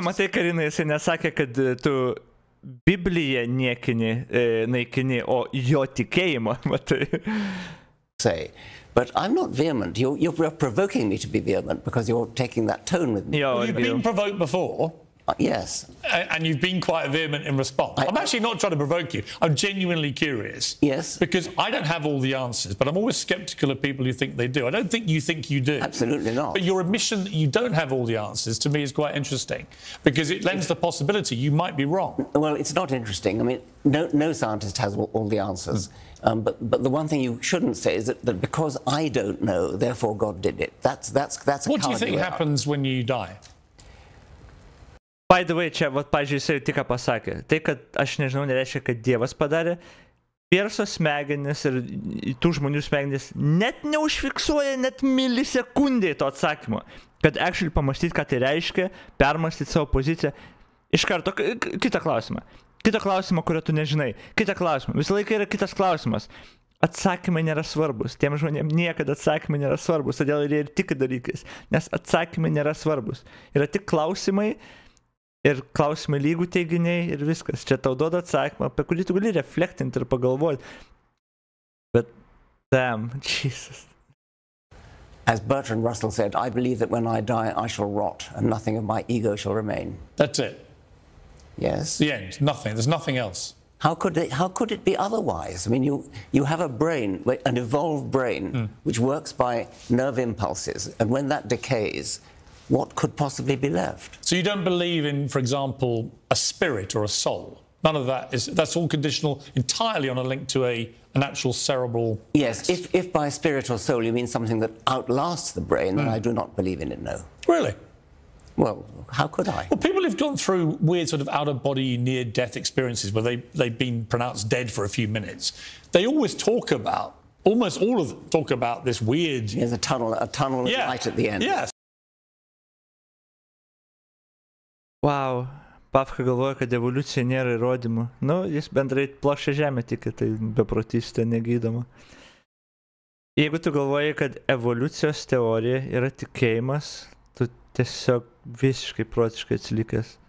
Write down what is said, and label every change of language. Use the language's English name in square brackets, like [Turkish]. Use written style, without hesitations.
[Lithuanian] Ja, matai, Karina, jisai nesakė, kad tu Bibliją naikini, o jo tikėjimą, matai. [English] say. But I'm not vehement. You're provoking me to be vehement because you're taking that tone with me. Well, you've been provoked before. Yes. And you've been quite vehement in response. I'm actually not trying to provoke you. I'm genuinely curious. Yes. Because I don't have all the answers, but I'm always sceptical of people who think they do. I don't think you do. Absolutely not. But your admission that you don't have all the answers, to me, is quite interesting, because it lends the possibility you might be wrong. Well, it's not interesting. I mean, no scientist has all the answers. But the one thing you shouldn't say is that because I don't know, therefore God did it. That's a What do you think happens when you die? By the way, [Lithuanian] čia, pavyzdžiui, jisai tik ką pasakė. Tai, kad aš nežinau, nereiškia, kad Dievas padarė. Perso smegenis ir tų žmonių smegenis net neužfiksuoja net milisekundėje to atsakymo. Kad actually pamastyti, ką tai reiškia, permastyti savo poziciją. Iš karto, kitą klausimą. Kitą klausimą, kurio tu nežinai. Kitą klausimą. Visą laiką yra kitas klausimas. Atsakymai nėra svarbus. Tiem žmonėm niekada atsakymai nėra svarbus. Todėl jie ir tiki dalykais. Nes atsakymai nėra svarbus. Yra tik klausimai. Ir klausimai lygų teiginiai ir viskas. Čia tau duoda atsakymą, apie kurį tu gali reflektinti ir pagalvoti. Bet, damn, Jesus. [English] As Bertrand Russell said, I believe that when I die, I shall rot, and nothing of my ego shall remain. That's it. Yes. The end. Nothing. There's nothing else. How could it be otherwise? I mean, you have a brain, an evolved brain, which works by nerve impulses, and when that decays, what could possibly be left? So you don't believe in, for example, a spirit or a soul? None of that that's all conditional entirely on a link to an actual cerebral... Yes, if by spirit or soul you mean something that outlasts the brain, then I do not believe in it, no. Really? Well, how could I? Well, people who've gone through weird sort of out-of-body, near-death experiences where they've been pronounced dead for a few minutes, they always talk about, almost all of them talk about this weird... There's a tunnel with light at the end. Yes. Wow. [Lithuanian] Pafka galvoja, kad evoliucija nėra įrodymų. Nu, jis bendrai plokščią žemę tiki, tai beprotystė negydoma. Jeigu tu galvoji, kad evoliucijos teorija yra tikėjimas, tu tiesiog visiškai protiškai atsilikęs.